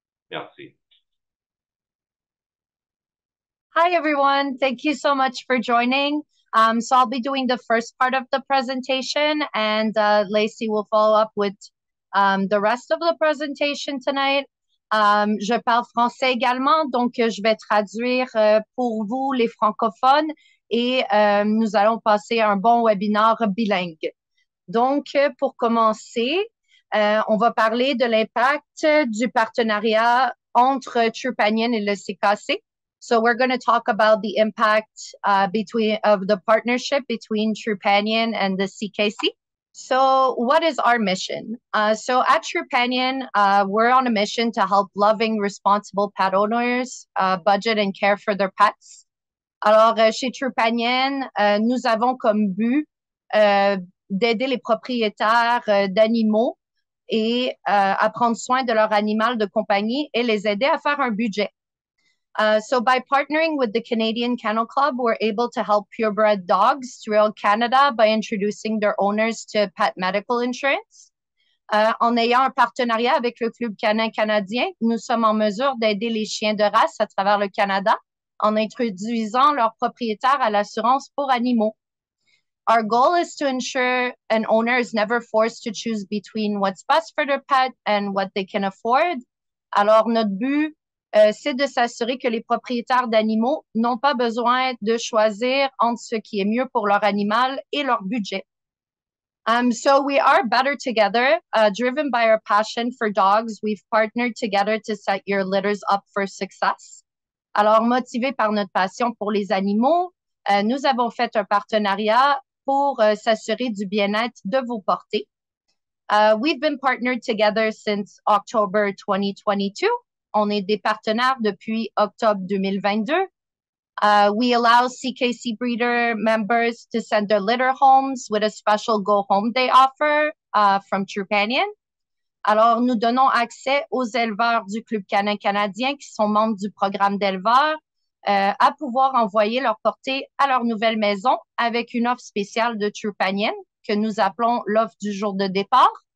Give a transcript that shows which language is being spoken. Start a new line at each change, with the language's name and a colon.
French: Merci.
English: Hi, everyone. Thank you so much for joining. So I'll be doing the first part of the presentation, and Lacey will follow up with the rest of the presentation tonight.
French: Je parle français également, donc je vais traduire pour vous, les francophones, et nous allons passer un bon webinaire bilingue. Donc, pour commencer, on va parler de l'impact du partenariat entre Trupanion et le CKC.
English: So we're going to talk about the impact of the partnership between Trupanion and the CKC. So what is our mission? So at Trupanion, we're on a mission to help loving, responsible pet owners budget and care for their pets.
French: Alors, chez Trupanion, nous avons comme but d'aider les propriétaires d'animaux et à prendre soin de leur animal de compagnie et les aider à faire un budget.
English: So by partnering with the Canadian Kennel Club, we're able to help purebred dogs throughout Canada by introducing their owners to pet medical insurance.
French: En ayant un partenariat avec le Club canin canadien, nous sommes en mesure d'aider les chiens de race à travers le Canada en introduisant leurs propriétaires à l'assurance pour animaux.
English: Our goal is to ensure an owner is never forced to choose between what's best for their pet and what they can afford.
French: Alors, notre but, c'est de s'assurer que les propriétaires d'animaux n'ont pas besoin de choisir entre ce qui est mieux pour leur animal et leur budget.
English: So we are better together. Driven by our passion for dogs, we've partnered together to set your litters up for success.
French: Alors, motivés par notre passion pour les animaux, nous avons fait un partenariat pour s'assurer du bien-être de vos portées.
English: We've been partnered together since October 2022.
French: On est des partenaires depuis octobre 2022.
English: We allow CKC breeder members to send their litter homes with a special Go Home Day offer from Trupanion.
French: Alors, nous donnons accès aux éleveurs du Club canin canadien qui sont membres du programme d'éleveurs à pouvoir envoyer leur portée à leur nouvelle maison avec une offre spéciale de Trupanion que nous appelons l'offre du jour de départ.